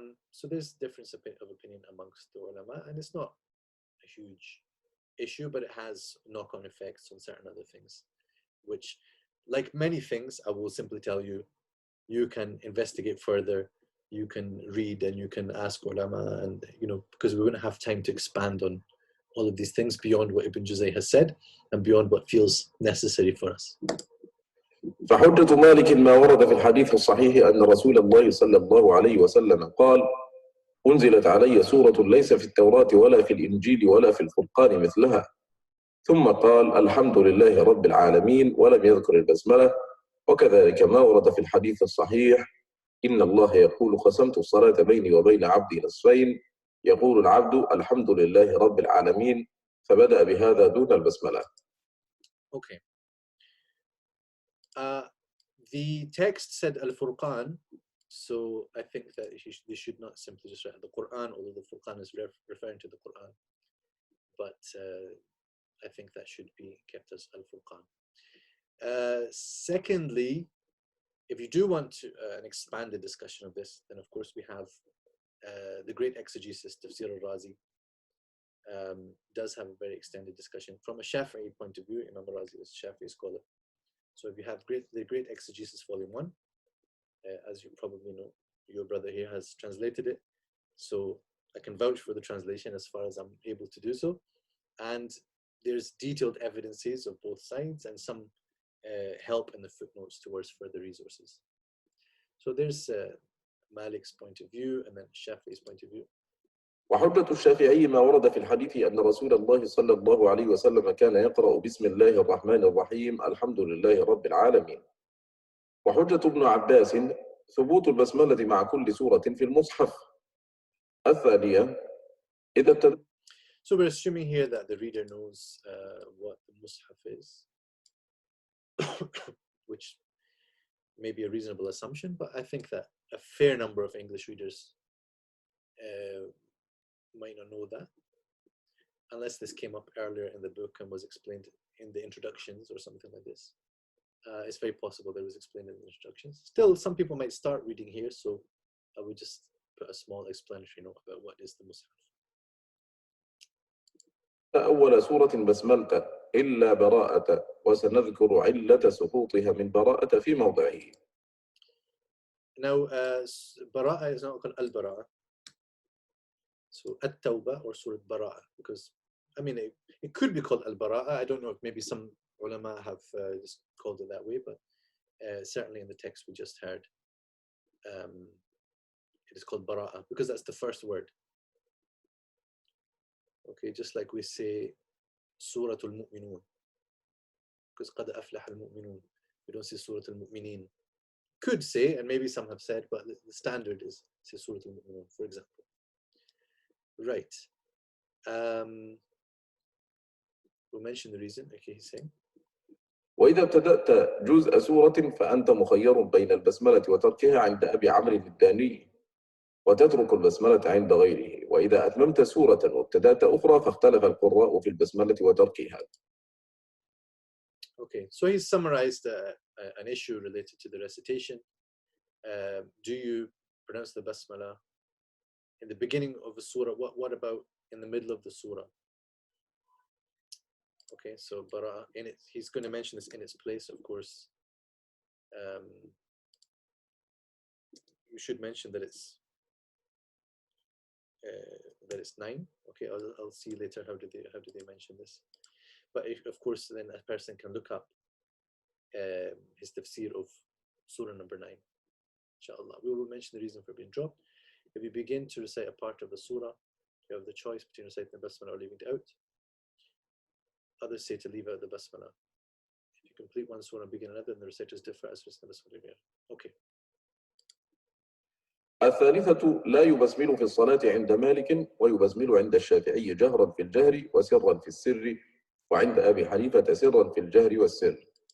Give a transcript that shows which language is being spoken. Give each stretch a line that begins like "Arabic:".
English: So there's difference of opinion amongst the ulama, and it's not a huge issue, but it has knock-on effects on certain other things, which, like many things, I will simply tell you, you can investigate further, you can read, and you can ask ulama, and you know, because we wouldn't have time to expand on all of these things beyond what Ibn Juzayy has said and beyond what feels necessary for us.
Arabic: فحجة مالك ما ورد في الحديث الصحيح أن رسول الله صلى الله عليه وسلم قال أنزلت علي سورة ليس في التوراة ولا في الإنجيل ولا في الفرقان مثلها ثم قال الحمد لله رب العالمين ولم يذكر البسملة وكذلك ما ورد في الحديث الصحيح إن الله يقول قسمت الصلاة بيني وبين عبدي نصفين يقول العبد الحمد لله رب العالمين فبدأ بهذا دون البسملة.
English: Okay. The text said Al-Furqan, so I think that they should not simply just write the Qur'an, although the Furqan is referring to the Qur'an. But I think that should be kept as Al-Furqan. Secondly, if you do want to, an expanded discussion of this, then of course we have the great exegesis, Tafsir al-Razi, does have a very extended discussion from a Shafi'i point of view. Imam al-Razi is a Shafi'i scholar. So if you have the great exegesis volume 1, as you probably know, your brother here has translated it. So I can vouch for the translation as far as I'm able to do so. And there's detailed evidences of both sides and some help in the footnotes towards further resources. So there's Malik's point of view and then Shafi'i's point of view.
Arabic: وحجة الشافعي ما ورد في الحديث أن رسول الله صلى الله عليه وسلم كان يقرأ بسم الله الرحمن الرحيم الحمد لله رب العالمين. وحجة ابن عباس ثبوت البسملة مع كل سورة في المصحف. الثانية إذا ابتدأ.
English: So we're assuming here that the reader knows what the Mus'haf is, which may be a reasonable assumption, but I think that a fair number of English readers might not know that, unless this came up earlier in the book and was explained in the introductions or something like this. It's very possible that it was explained in the introductions. Still, some people might start reading here, so I would just put a small explanatory note about what is the Mus'haf.
Arabic: أول سورة بسملة إلا براءة وسنذكر علة سقوطها من براءة في موضعه.
English: Now, Bara'a is not called Al-Bara'a. So, At-Tawbah or Surah Bara'a, because, I mean, it could be called Al-Bara'a. I don't know if maybe some ulama have just called it that way, but certainly in the text we just heard, it is called Bara'a, because that's the first word. Okay, just like we say Surah Al-Mu'minun, because
Arabic: قَدْ أَفْلَحَ الْمُؤْمِنُونَ.
English: We don't say Surah Al-Mu'minin. Could say, and maybe some have said, but the standard is say Surah Al-Mu'minun, for example. Right. We'll mention the reason. Okay, he's saying.
Arabic: وإذا ابتدأت جزء سورة فأنت مخير بين البسملة وتركها عند أبي عمرو الداني وتترك البسملة عند غيره وإذا أتممت سورة وابتدأت أخرى فاختلف القراء في البسملة وتركها.
English: Okay, so he's summarized an issue related to the recitation. Do you pronounce the Basmalah in the beginning of the surah? What about in the middle of the surah? Okay, so Bara'a, he's going to mention this in its place, of course. We should mention that it's 9. Okay, I'll see later how do they mention this. But of course, then a person can look up his tafsir of surah number 9. Inshallah, we will mention the reason for being dropped. If you begin to recite a part of the surah, you have the choice between reciting the Basmalah or leaving it out. Others say to leave out the Basmalah. If you complete one surah and begin another, then the reciters differ as to the Basmalah. Okay.
Arabic: الثالثة لا يبسمل في الصلاة عند مالك ويبسمل عند الشافعي جهرا في الجهر وسرا في السر وعند أبي حنيفة سرا في الجهر والسر.